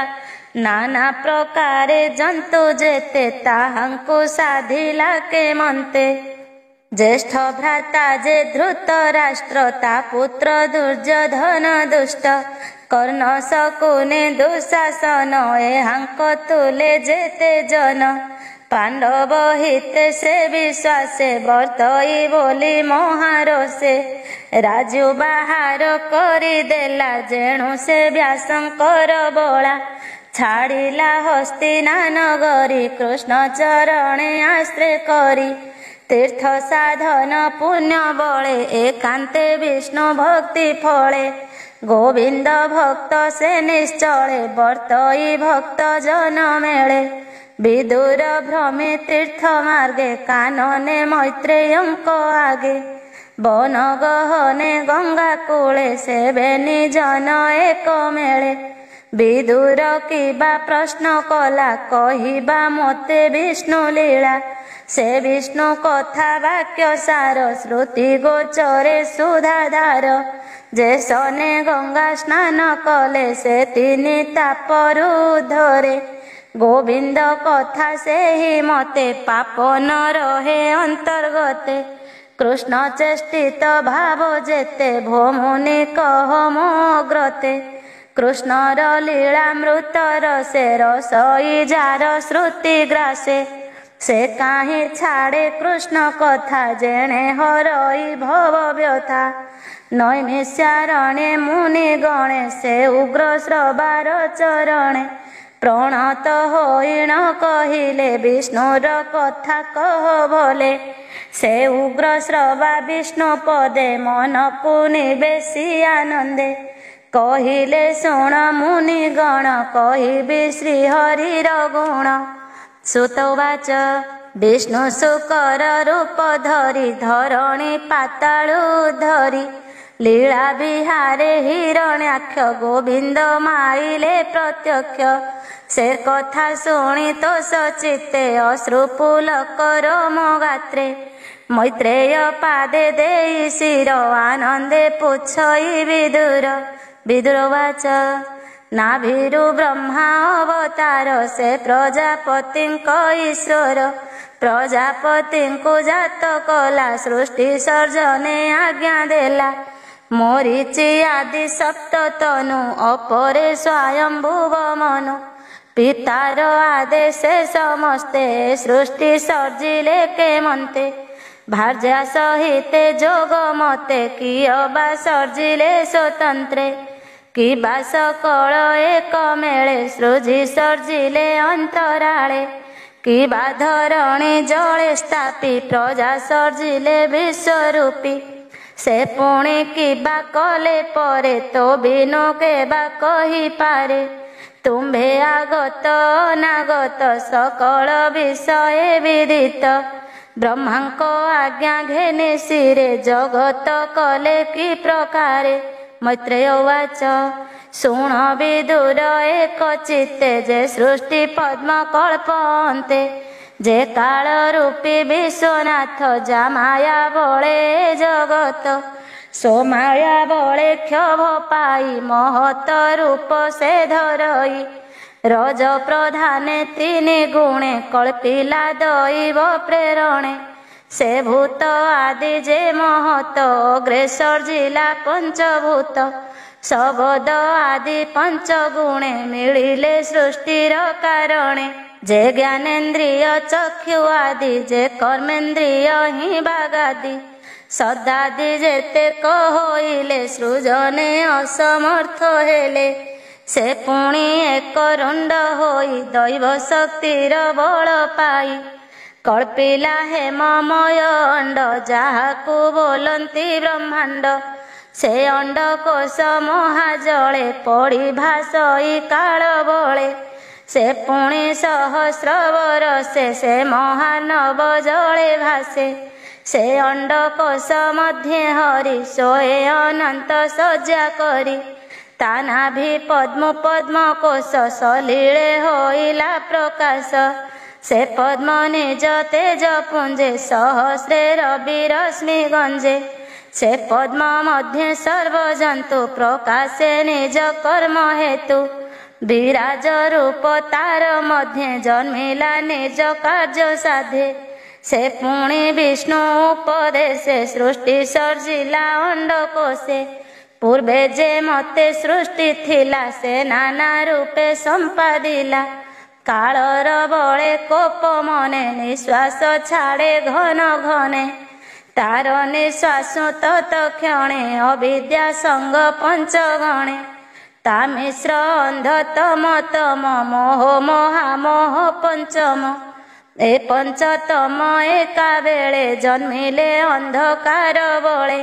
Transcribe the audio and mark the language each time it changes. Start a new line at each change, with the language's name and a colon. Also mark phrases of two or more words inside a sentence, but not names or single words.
Odia: ନାନା ପ୍ରକାରେ ଜନ୍ତୁ ଯେତେ ତାହାଙ୍କୁ ସାଧିଲା କେମନ୍ତେ। ଜ୍ୟେଷ୍ଠ ଭ୍ରାତା ଯେ ଧୃତରାଷ୍ଟ୍ର ତା ପୁତ୍ର ଦୁର୍ଯ୍ୟୋଧନ ଦୁଷ୍ଟ। କର୍ଣ୍ଣ ଶକୁନି ଦୁଃଶାସନ ଏହାଙ୍କ ତୁଲେ ଯେତେ ଜନ। ପାଣ୍ଡବ ହିତେ ସେ ବିଶ୍ୱାସେ ବର୍ତ୍ତଇ ବୋଲି ମହାରୋଷେ। ରାଜୁ ବାହାର କରି ଦେଲା ଯେଣୁ ସେ ବ୍ୟାସଙ୍କର ବଳା। ଛାଡ଼ିଲା ହସ୍ତିନା ନଗରୀ କୃଷ୍ଣ ଚରଣେ ଆଶ୍ରୟ କରି। ତୀର୍ଥ ସାଧନ ପୁଣ୍ୟ ବଳେ ଏକାନ୍ତେ ବିଷ୍ଣୁ ଭକ୍ତି ଫଳେ ଗୋବିନ୍ଦ ଭକ୍ତ ସେ ନିଶ୍ଚଳେ ବର୍ତ୍ତଇ ଭକ୍ତ ଜନ ମେଳେ ବିଦୁର ଭ୍ରମେ ତୀର୍ଥ ମାର୍ଗେ କାନନେ ମୈତ୍ରେୟଙ୍କ ଆଗେ ବନ ଗହନେ ଗଙ୍ଗା କୂଳେ ସେବେନି ଜନ ଏକ ମେଳେ ବିଦୁର କିବା ପ୍ରଶ୍ନ କଲା କହିବା ମତେ ବିଷ୍ଣୁ ଲୀଳା ସେ ବିଷ୍ଣୁ କଥା ବାକ୍ୟ ସାର ଶ୍ରୁତି ଗୋଚରେ ସୁଧାଧାର ଯେ ସନେ ଗଙ୍ଗା ସ୍ନାନ କଲେ ସେ ତିନି ତାପରୁ ଧରେ ଗୋବିନ୍ଦ କଥା ସେ ହି ମତେ ପାପ ନ ରହେ ଅନ୍ତର୍ଗତେ କୃଷ୍ଣ ଚେଷ୍ଟିତ ଭାବ ଯେତେ ଭୋମୁନି କହ ମୋଗ୍ରତେ କୃଷ୍ଣର ଲୀଳାମୃତ ରସେ ରସଇ ଯାର ଶ୍ରୁତି ଗ୍ରାସେ ସେ କାହେ ଛାଡ଼େ କୃଷ୍ଣ କଥା ଯେଣେ ହରଇ ଭବ ବ୍ୟଥା ନୈମିଷାରଣ୍ୟେ ମୁନି ଗଣେ ସେ ଉଗ୍ର ଶ୍ରବାର ଚରଣେ ପ୍ରଣତ ହୋଇଣ କହିଲେ ବିଷ୍ଣୁର କଥା କହ ଭଲେ ସେ ଉଗ୍ର ଶ୍ରବା ବିଷ୍ଣୁ ପଦେ ମନ କୋ ନିବେଶି ଆନନ୍ଦେ କହିଲେ ଶୁଣ ମୁନି ଗଣ କହିବି ଶ୍ରୀହରିର ଗୁଣ ସୁତବାଚ ବିଷ୍ଣୁ ଶୁକର ରୂପ ଧରି ଧରଣୀ ପାତାଳୁ ଧରି ଲୀଳା ବିହାରେ ହିରଣ୍ୟାକ୍ଷ ଗୋବିନ୍ଦ ମାଇଲେ ପ୍ରତ୍ୟକ୍ଷ ସେ କଥା ଶୁଣି ତୋ ସଚିତେ ଅଶ୍ରୁ ପୁଲକ ରୋମ ଗାତ୍ରେ ମୈତ୍ରେୟ ପାଦେ ଦେଇ ଶିର ଆନନ୍ଦେ ପୁଛଇ ବିଦୁର ବିଦୁରବାଚ ନାଭିରୁ ବ୍ରହ୍ମା ଅବତାର ସେ ପ୍ରଜାପତିଙ୍କ ଈଶ୍ୱର ପ୍ରଜାପତିଙ୍କୁ ଜାତ କଲା ସୃଷ୍ଟି ସର୍ଜନେ ଆଜ୍ଞା ଦେଲା ମରୀଚି ଆଦି ସପ୍ତ ତନୁ ଅପରେ ସ୍ୱୟମ୍ଭୁବ ମନୁ ପିତାର ଆଦେଶେ ସମସ୍ତେ ସୃଷ୍ଟି ସର୍ଜିଲେ କେ ମନ୍ତେ ଭାର୍ଯ୍ୟା ସହିତେ ଯୋଗ ମତେ କିୟବା ସର୍ଜିଲେ ସ୍ୱତନ୍ତ୍ରେ କିବା ସକଳ ଏକ ମେଳେ ସୃଜି ସର୍ଜିଲେ ଅନ୍ତରାଳେ କିବା ଧରଣୀ ଜଳେ ସ୍ଥାପି ପ୍ରଜା ସର୍ଜିଲେ ବିଶ୍ୱରୂପୀ ସେ ପୁଣି କିବା କଲେ ପରେ ତୋ ବିନୁ କେବା କହି ପାରେ ତୁମ୍ଭେ ଆଗତ ଅନାଗତ ସକଳ ବିଷୟ ବିଦିତ ବ୍ରହ୍ମାଙ୍କ ଆଜ୍ଞା ଘେନେ ଶିରେ ଜଗତ କଲେ କି ପ୍ରକାରେ ମୈତ୍ରେୟ ଉବାଚ ଶୁଣ ବିଦୁର ଏକ ଚିତ୍ତେ ଯେ ସୃଷ୍ଟି ପଦ୍ମ କଳ୍ପନ୍ତେ ଯେ କାଳ ରୂପୀ ବିଶ୍ୱନାଥ ଯା ମାୟା ବଳେ ଜଗତ ସୋ ମାୟା ବଳେ କ୍ଷୋଭ ପାଇ ମହତ ରୂପ ସେ ଧରଇ ରଜ ପ୍ରଧାନେ ତିନି ଗୁଣେ କଳ୍ପିଲା ଦୈବ ପ୍ରେରଣେ ସେ ଭୂତ ଆଦି ଯେ ମହତ ଅଗ୍ରେସର ଜିଲା ପଞ୍ଚଭୂତ ଶବଦ ଆଦି ପଞ୍ଚ ଗୁଣେ ମିଳିଲେ ସୃଷ୍ଟିର କାରଣେ ଯେ ଜ୍ଞାନେନ୍ଦ୍ରିୟ ଚକ୍ଷୁ ଆଦି ଯେ କର୍ମେନ୍ଦ୍ରିୟ ହି ବାଗାଦି ସଦାଦି ଯେତେ କହିଲେ ସୃଜନେ ଅସମର୍ଥ ହେଲେ ସେ ପୁଣି ଏକ ରୁଣ୍ଡ ହୋଇ ଦୈବ ଶକ୍ତିର ବଳ ପାଇ କଳ୍ପିଲା ହେମମୟ ଅଣ୍ଡ ଯାହାକୁ ବୋଲନ୍ତି ବ୍ରହ୍ମାଣ୍ଡ ସେ ଅଣ୍ଡ କୋଶ ମହାଜଳେ ପଡ଼ି ଭାସଇ କାଳ ବଳେ ସେ ପୁଣି ସହସ୍ର ବରସେ ସେ ମହାନବ ଜଳେ ଭାସେ ସେ ଅଣ୍ଡ କୋଶ ମଧ୍ୟେ ହରି ସୋଏ ଅନନ୍ତ ସଜ୍ଜା କରି ତାନାଭି ପଦ୍ମ ପଦ୍ମ କୋଶ ସଲୀଳେ ହୋଇଲା ପ୍ରକାଶ ସେ ପଦ୍ମ ନିଜ ତେଜ ପୁଞ୍ଜେ ସହସ୍ରେ ରବି ରଶ୍ମି ଗଞ୍ଜେ ସେ ପଦ୍ମ ମଧ୍ୟେ ସର୍ବ ଜନ୍ତୁ ପ୍ରକାଶେ ନିଜ କର୍ମ ହେତୁ ବିରାଜ ରୂପ ତାର ମଧ୍ୟେ ଜନ୍ମିଲା ନିଜ କାର୍ଯ୍ୟ ସାଧେ ସେ ପୁଣି ବିଷ୍ଣୁ ଉପଦେଶେ ସୃଷ୍ଟି ସର୍ଜିଲା ଅଣ୍ଡ କୋଶେ ପୂର୍ବେ ଯେ ମତେ ସୃଷ୍ଟି ଥିଲା ସେ ନାନା ରୂପେ ସମ୍ପାଦିଲା କାଳର ବଳେ କୋପ ମନେ ନିଶ୍ୱାସ ଛାଡ଼େ ଘନ ଘନେ ତାର ନିଶ୍ୱାସ ତତ୍କ୍ଷଣେ ଅବିଦ୍ୟା ସଙ୍ଗ ପଞ୍ଚଗଣେ ତା ମିଶ୍ର ଅନ୍ଧ ତମ ତମ ମୋହ ମହାମୋହ ପଞ୍ଚମ ଏ ପଞ୍ଚତମ ଏକା ବେଳେ ଜନ୍ମିଲେ ଅନ୍ଧକାର ବଳେ।